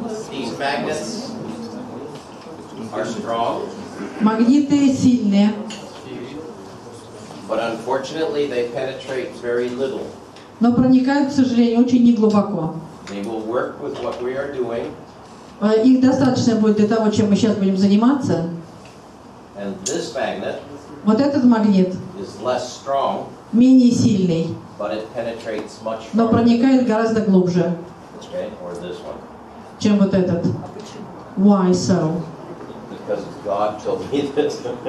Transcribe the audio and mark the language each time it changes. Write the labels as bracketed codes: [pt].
[en] These magnets are strong, [ru] Магниты сильные, [en] but unfortunately they penetrate very little. [ru] но проникают, к сожалению, очень неглубоко. [en] They will work with what we are doing, [ru] Их достаточно будет для того, чем мы сейчас будем заниматься. [en] and this magnet [ru] Вот этот магнит [en] is less strong, [ru] менее сильный, [en] but it penetrates much [ru] но [en] farther. [ru] проникает гораздо глубже, [en] Okay, or this one, [ru] чем вот этот. [en] Why so? because God told me this.